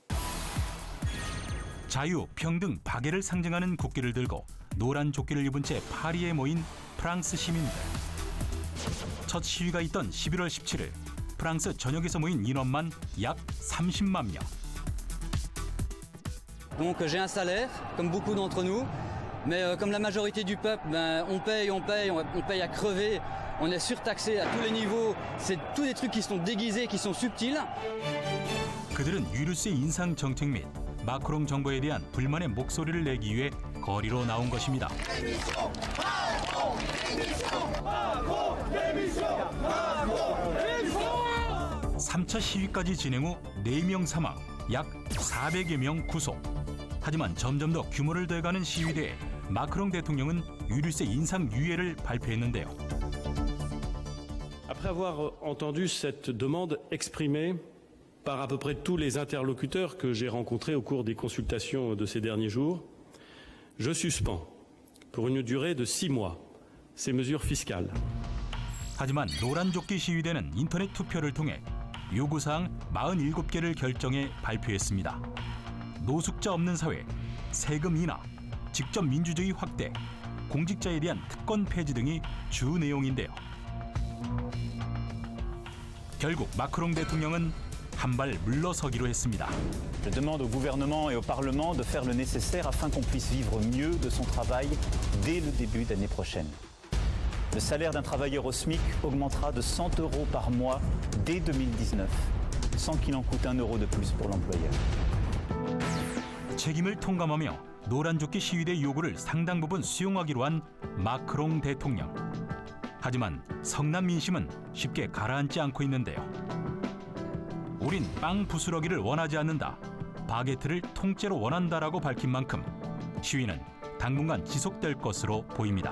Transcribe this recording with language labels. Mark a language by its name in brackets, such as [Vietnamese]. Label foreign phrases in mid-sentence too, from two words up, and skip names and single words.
[Korean] 자유, 평등, 박애를 상징하는 국기를 들고 노란 조끼를 입은 채 파리에 모인 프랑스 시민들. 첫 시위가 있던 11월 17일 프랑스 전역에서 모인 인원만 약 30만 명. [French] Donc j'ai un salaire, comme beaucoup d'entre nous, mais comme la majorité du peuple, on paye à crever, on est surtaxé à tous les niveaux, c'est tous des trucs qui sont déguisés, qui sont subtils. [Korean] 그들은 유류세 인상 정책 및 마크롱 정부에 대한 불만의 목소리를 내기 위해 거리로 나온 것입니다. 3차 시위까지 진행 후 4명 사망, 약 400여 명 구속. 하지만 점점 더 규모를 더해가는 시위대에 마크롱 대통령은 유류세 인상 유예를 발표했는데요. [French] Après avoir entendu cette demande exprimée par à peu près tous les interlocuteurs que j'ai rencontrés au cours des consultations de ces derniers jours, je suspends pour une durée de 6 mois ces mesures fiscales. [Korean] 하지만 노란조끼 시위대는 인터넷 투표를 통해 요구사항 47개를 결정해 발표했습니다. 노숙자 없는 사회, 세금 인하, 직접 민주주의 확대, 공직자에 대한 특권 폐지 등이 주 내용인데요. 결국 마크롱 대통령은 한 발 물러서기로 했습니다. [French] Je demande au gouvernement et au Parlement de faire le nécessaire afin qu'on puisse vivre mieux de son travail dès le début d'année prochaine. Le salaire d'un travailleur au SMIC augmentera de 100 € par mois dès 2019, sans qu'il en coûte 1 € de plus pour l'employeur. [Korean] 책임을 통감하며 노란조끼 시위대 요구를 상당 부분 수용하기로 한 마크롱 대통령. 하지만 성남 민심은 쉽게 가라앉지 않고 있는데요. 우린 빵 부스러기를 원하지 않는다. 바게트를 통째로 원한다라고 밝힌 만큼 시위는 당분간 지속될 것으로 보입니다.